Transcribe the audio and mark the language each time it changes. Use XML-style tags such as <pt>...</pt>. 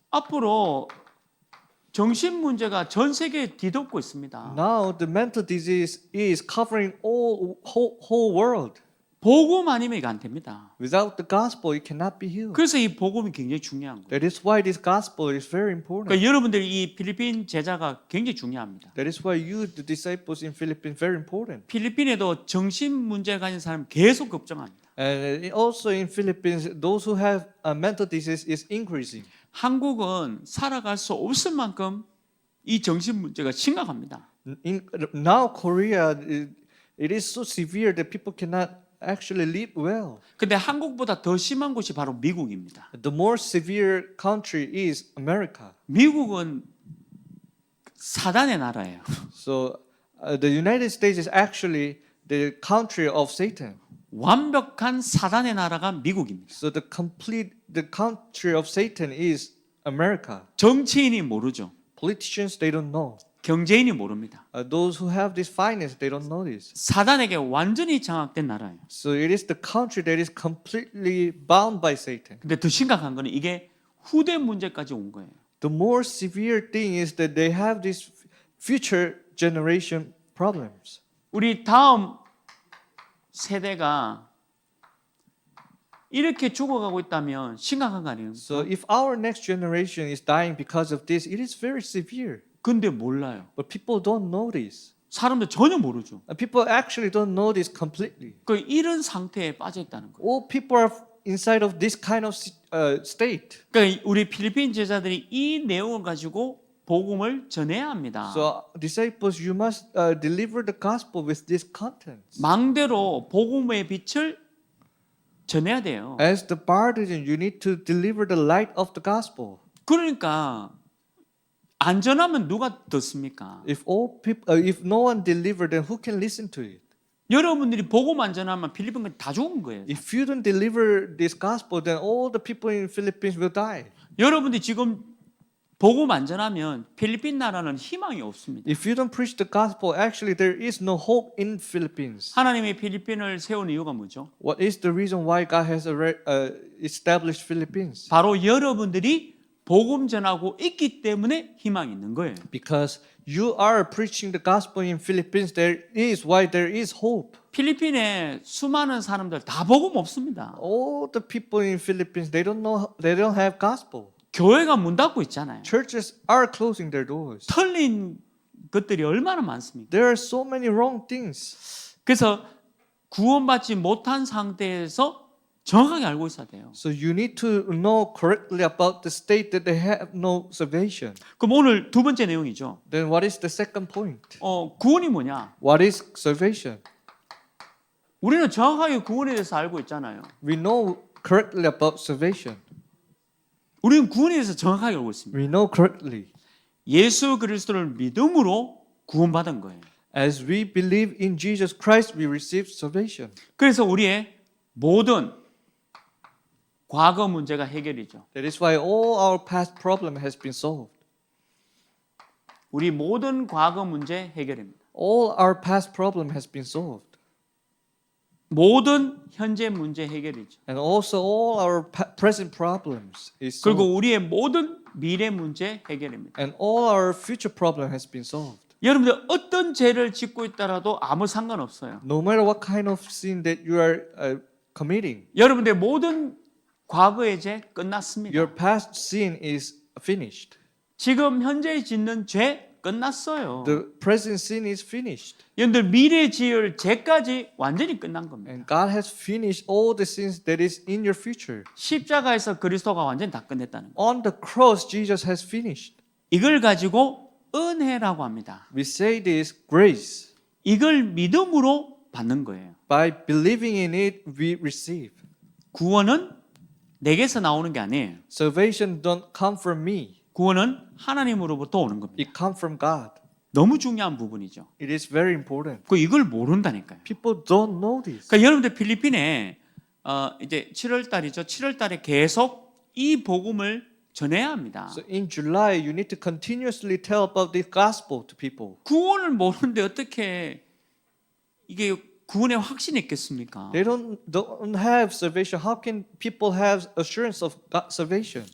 <ko>앞으로 정신 문제가 전 세계에 뒤덮고 있습니다.</ko> <en>Now the mental disease is covering whole world.</en> <ko>복음 아니면 이거 안 됩니다.</ko> <en>Without the gospel, it cannot be healed.</en> <ko>그래서 이 복음이 굉장히 중요한 거예요.</ko> <en>That is why this gospel is very important.</en> <ko>그러니까 여러분들 이 필리핀 제자가 굉장히 중요합니다.</ko> <en>That is why you, the disciples in Philippines, very important.</en> <ko>필리핀에도 정신 문제 가진 사람 계속 걱정합니다.</ko> <en>And also in Philippines, those who have a mental disease is increasing.</en> <ko>한국은 살아갈 수 없을 만큼 이 정신 문제가 심각합니다.</ko> <en>Now Korea, it is so severe that people cannot actually live well.</en> <ko>근데 한국보다 더 심한 곳이 바로 미국입니다.</ko> <en>The more severe country is America.</en> <ko>미국은 사단의 나라예요.</ko> <en>So the United States is actually the country of Satan.</en> <ko>완벽한 사단의 나라가 미국입니다.</ko> <en>So the country of Satan is America.</en> <ko>정치인이 모르죠.</ko> <en>Politicians, they don't know.</en> <ko>경제인이 모릅니다.</ko> <en>Those who have this finance, they don't know this.</en> <ko>사단에게 완전히 장악된 나라예요.</ko> <en>So it is the country that is completely bound by Satan.</en> <ko>근데 더 심각한 거는 이게 후대 문제까지 온 거예요.</ko> <en>The more severe thing is that they have this future generation problems.</en> <ko>우리 다음 세대가 이렇게 죽어가고 있다면 심각한 거 아니에요?</ko> <en>So if our next generation is dying because of this, it is very severe.</en> <ko>근데 몰라요.</ko> <en>But people don't know this.</en> <ko>사람들 전혀 모르죠.</ko> <en>And people actually don't know this completely.</en> <ko>그 이런 상태에 빠져 있다는 거예요.</ko> <en>All people are inside of this kind of state.</en> <ko>그러니까 우리 필리핀 제자들이 이 내용을 가지고 복음을 전해야 합니다.</ko> <en>So disciples, you must deliver the gospel with these contents.</en> <ko>망대로 복음의 빛을 전해야 돼요.</ko> <en>As the partisan, you need to deliver the light of the gospel.</en> <ko>그러니까 안전하면 누가 듣습니까?</ko> <en>If no one deliver, then who can listen to it?</en> <ko>여러분들이 복음 안전하면 필리핀까지 다 죽은 거예요.</ko> <en>If you don't deliver this gospel, then all the people in Philippines will die.</en> <ko>여러분들이 지금 복음 안전하면 필리핀 나라는 희망이 없습니다.</ko> <en>If you don't preach the gospel, actually there is no hope in Philippines.</en> <ko>하나님이 필리핀을 세운 이유가 뭐죠?</ko> <en>What is the reason why God has established Philippines?</en> <ko>바로 여러분들이 복음 전하고 있기 때문에 희망이 있는 거예요.</ko> <en>Because you are preaching the gospel in Philippines, there is why there is hope.</en> <ko>필리핀에 수많은 사람들 다 복음 없습니다.</ko> <en>All the people in Philippines, they don't have gospel.</en> <ko>교회가 문 닫고 있잖아요.</ko> <en>Churches are closing their doors.</en> <ko>틀린 것들이 얼마나 많습니까?</ko> <en>There are so many wrong things.</en> <ko>그래서 구원받지 못한 상태에서 정확하게 알고 있어야 돼요.</ko> <en>So you need to know correctly about the state that they have no salvation.</en> <ko>그럼 오늘 두 번째 내용이죠.</ko> <en>Then what is the second point?</en> <ko>구원이 뭐냐?</ko> <en>What is salvation?</en> <ko>우리는 정확하게 구원에 대해서 알고 있잖아요.</ko> <en>We know correctly about salvation.</en> <ko>우리는 구원에 대해서 정확하게 알고 있습니다.</ko> <en>We know correctly.</en> <ko>예수 그리스도를 믿음으로 구원받은 거예요.</ko> <en>As we believe in Jesus Christ, we receive salvation.</en> <ko>그래서 우리의 모든 과거 문제가 해결이죠.</ko> <en>That is why all our past problem has been solved.</en> <ko>우리 모든 과거 문제 해결입니다.</ko> <en>All our past problem has been solved.</en> <ko>모든 현재 문제 해결이죠.</ko> <en>And also all our present problems is solved.</en> <ko>그리고 우리의 모든 미래 문제 해결입니다.</ko> <en>And all our future problem has been solved.</en> <ko>여러분들 어떤 죄를 짓고 있더라도 아무 상관없어요.</ko> <en>No matter what kind of sin that you are committing,</en> <ko>여러분들 모든 과거의 죄 끝났습니다.</ko> <en>your past sin is finished.</en> <ko>지금 현재 짓는 죄 끝났어요.</ko> <en>The present sin is finished.</en> <ko>여러분들 미래 지을 죄까지 완전히 끝난 겁니다.</ko> <en>And God has finished all the sins that is in your future.</en> <ko>십자가에서 그리스도가 완전히 다 끝냈다는 거예요.</ko> <en>On the cross, Jesus has finished.</en> <ko>이걸 가지고 은혜라고 합니다.</ko> <en>We say this grace.</en> <ko>이걸 믿음으로 받는 거예요.</ko> <en>By believing in it, we receive.</en> <ko>구원은 내게서 나오는 게 아니에요.</ko> <en>Salvation don't come from me.</en> <ko>구원은 하나님으로부터 오는 겁니다.</ko> <en>It comes from God.</en> <ko>너무 중요한 부분이죠.</ko> <en>It is very important.</en> <ko>이걸 모른다니까요.</ko> <en>People don't know this.</en> <ko>그러니까 여러분들 필리핀에 이제 7월 달이죠. 7월 달에 계속 이 복음을 전해야 합니다.</ko> <en>So in July, you need to continuously tell about the gospel to people.</en> <ko>구원을 모르는데 어떻게 이게 구원의 확신이 있겠습니까?</ko> <en>They don't have salvation. How can people have assurance of salvation?</en>